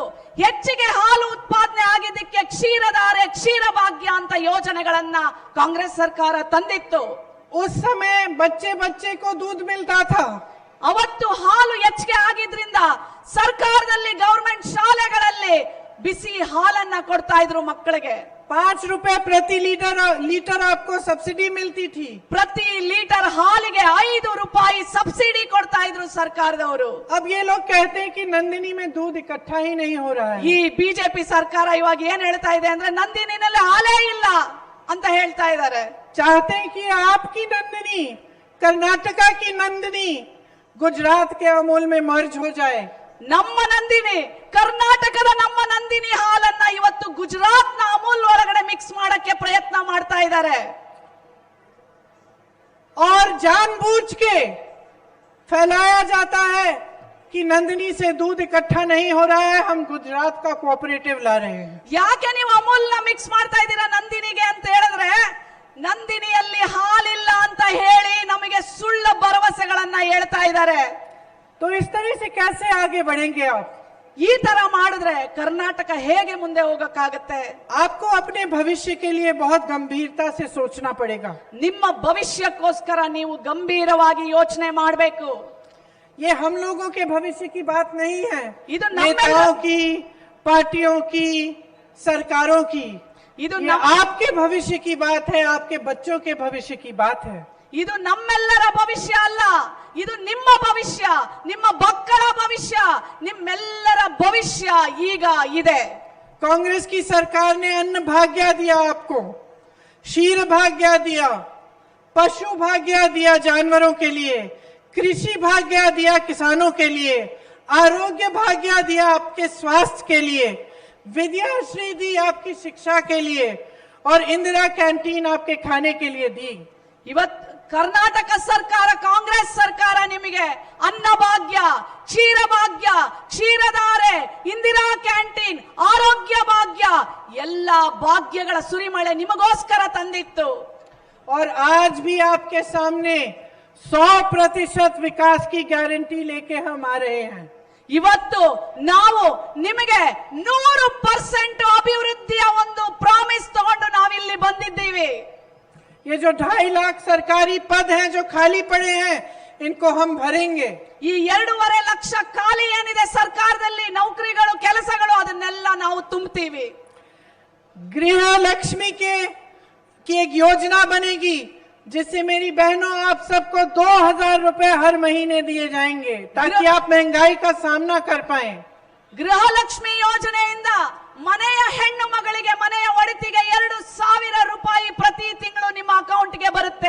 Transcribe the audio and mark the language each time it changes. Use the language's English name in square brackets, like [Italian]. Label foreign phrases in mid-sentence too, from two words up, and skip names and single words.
[Kannada] ಹೆಚ್ಚಿಗೆ ಹಾಲು ಉತ್ಪಾದನೆ ಆಗಿದ್ದಕ್ಕೆ ಕ್ಷೀರಧಾರೆ, ಕ್ಷೀರ ಭಾಗ್ಯ ಅಂತ ಯೋಜನೆಗಳನ್ನ ಕಾಂಗ್ರೆಸ್ ಸರ್ಕಾರ ತಂದಿತ್ತು. [Hindi] उस समय बच्चे बच्चे को दूध मिलता था. [Kannada] ಅವತ್ತು ಹಾಲು ಹೆಚ್ಚಿಗೆ ಆಗಿದ್ರಿಂದ ಸರ್ಕಾರದಲ್ಲಿ ಗವರ್ಮೆಂಟ್ ಶಾಲೆಗಳಲ್ಲಿ ಬಿಸಿ ಹಾಲನ್ನ ಕೊಡ್ತಾ ಇದ್ರು ಮಕ್ಕಳಿಗೆ. [Hindi] 5 रुपए प्रति लीटर आपको सब्सिडी मिलती थी. [Kannada] ಪ್ರತಿ ಲೀಟರ್ ಹಾಲಿಗೆ 5 ರೂಪಾಯಿ ಸಬ್ಸಿಡಿ ಕೊಡ್ತಾ ಇದ್ರು ಸರ್ಕಾರದವರು. [Hindi] अब ये लोग कहते हैं कि नंदिनी में दूध इकट्ठा ही नहीं हो रहा है. [Kannada] ಈ ಬಿಜೆಪಿ ಸರ್ಕಾರ ಇವಾಗ ಏನ್ ಹೇಳ್ತಾ ಇದೆ ಅಂದ್ರೆ ನಂದಿನಿನಲ್ಲಿ ಹಾಲೇ ಇಲ್ಲ ಅಂತ ಹೇಳ್ತಾ ಇದ್ದಾರೆ. [Hindi] चाहते हैं कि आपकी नंदिनी, कर्नाटका की नंदिनी गुजरात के अमूल में मर्ज हो जाए. [Kannada] ನಮ್ಮ ನಂದಿನಿ, ಕರ್ನಾಟಕದ ನಮ್ಮ ನಂದಿನಿ ಹಾಲನ್ನ ಇವತ್ತು ಗುಜರಾತ್ ನ ಅಮೂಲ್ ಒಳಗಡೆ ಮಿಕ್ಸ್ ಮಾಡಕ್ಕೆ ಪ್ರಯತ್ನ ಮಾಡ್ತಾ ಇದ್ದಾರೆ. [Hindi] और जानबूझ के फैलाया जाता है कि नंदिनी से दूध इकट्ठा नहीं हो रहा है, हम गुजरात का कोऑपरेटिव ला रहे हैं. [Kannada] ಯಾಕೆ ನೀವು ಅಮೂಲ್ ನ ಮಿಕ್ಸ್ ಮಾಡ್ತಾ ಇದ್ದೀರಾ ನಂದಿನಿಗೆ ಅಂತ ಹೇಳಿದ್ರೆ, ನಂದಿನಿಯಲ್ಲಿ ಹಾಲಿಲ್ಲ ಅಂತ ಹೇಳಿ ನಮಗೆ ಸುಳ್ಳು ಭರವಸೆಗಳನ್ನ ಹೇಳ್ತಾ ಇದ್ದಾರೆ. [Hindi] तो इस तरह से कैसे आगे बढ़ेंगे आप? [Kannada] ಈ ತರ ಮಾಡಿದ್ರೆ ಕರ್ನಾಟಕ ಹೇಗೆ ಮುಂದೆ ಹೋಗಕ್ಕಾಗತ್ತೆ? [Hindi] आपको अपने भविष्य के लिए बहुत गंभीरता से सोचना पड़ेगा. [Kannada] ನಿಮ್ಮ ಭವಿಷ್ಯಕ್ಕೋಸ್ಕರ ನೀವು ಗಂಭೀರವಾಗಿ ಯೋಚನೆ ಮಾಡಬೇಕು. [Hindi] ये हम लोगों के भविष्य की बात नहीं है, [Kannada] ಇದು [Hindi] नेताओं की, पार्टियों की, सरकारों की. [Kannada] ಇದು [Hindi] ये आपके भविष्य की बात है, आपके बच्चों के भविष्य की बात है. [Kannada] ಇದು ನಮ್ಮೆಲ್ಲರ ಭವಿಷ್ಯ ಅಲ್ಲ, ಇದು ನಿಮ್ಮ ಭವಿಷ್ಯ, ನಿಮ್ಮ ಮಕ್ಕಳ ಭವಿಷ್ಯ, ನಿಮ್ಮೆಲ್ಲರ ಭವಿಷ್ಯ ಈಗ ಇದೆ. [Hindi] कांग्रेस की सरकार ने अन्न भाग्य दिया आपको, क्षीर भाग्य दिया, पशु भाग्य दिया जानवरों के लिए, कृषि भाग्य दिया किसानों के लिए, आरोग्य भाग्य दिया आपके स्वास्थ्य के लिए, विद्याश्री दी आपकी शिक्षा के लिए, और इंदिरा कैंटीन आपके खाने के लिए दी. [Kannada] ಇವತ್ತು ಕರ್ನಾಟಕ ಸರ್ಕಾರ, ಕಾಂಗ್ರೆಸ್ ಸರ್ಕಾರ ನಿಮಗೆ ಅನ್ನಭಾಗ್ಯ, ಕ್ಷೀರ ಭಾಗ್ಯ, ಕ್ಷೀರಧಾರೆ, ಇಂದಿರಾ ಕ್ಯಾಂಟೀನ್, ಆರೋಗ್ಯ ಭಾಗ್ಯ ಎಲ್ಲ ಭಾಗ್ಯಗಳ ಸುರಿಮಳೆ ನಿಮಗೋಸ್ಕರ ತಂದಿತ್ತು. [Hindi] और आज भी आपके सामने 100% विकास की गारंटी लेके हम आ रहे हैं. [Kannada] ಇವತ್ತು ನಾವು ನಿಮಗೆ 100% ಅಭಿವೃದ್ಧಿಯ ಒಂದು ಪ್ರಾಮಿಸ್ ತಗೊಂಡು ನಾವಿಲ್ಲಿ ಬಂದಿದ್ದೀವಿ. [Hindi] ये जो 2.5 लाख सरकारी पद हैं जो खाली पड़े हैं, इनको हम भरेंगे. [Kannada] ಈ 2.5 ಲಕ್ಷ ಖಾಲಿ ಏನಿದೆ ಸರ್ಕಾರದಲ್ಲಿ ನೌಕರಿಗಳು, ಕೆಲಸಗಳು, ಅದನ್ನೆಲ್ಲ ನಾವು ತುಂಬುತ್ತೀವಿ. [Hindi] गृह लक्ष्मी की एक योजना बनेगी जिससे मेरी बहनों आप सबको 2000 रुपए हर महीने दिए जाएंगे ताकि आप महंगाई का सामना कर पाएं. [Kannada] ಗೃಹಲಕ್ಷ್ಮಿ ಯೋಜನೆಯಿಂದ ಮನೆಯ ಹೆಣ್ಣು ಮಗಳಿಗೆ, ಮನೆಯ ಒಡತಿಗೆ 2000 ರೂಪಾಯಿ ಪ್ರತಿ ತಿಂಗಳು ನಿಮ್ಮ ಅಕೌಂಟ್ಗೆ ಬರುತ್ತೆ.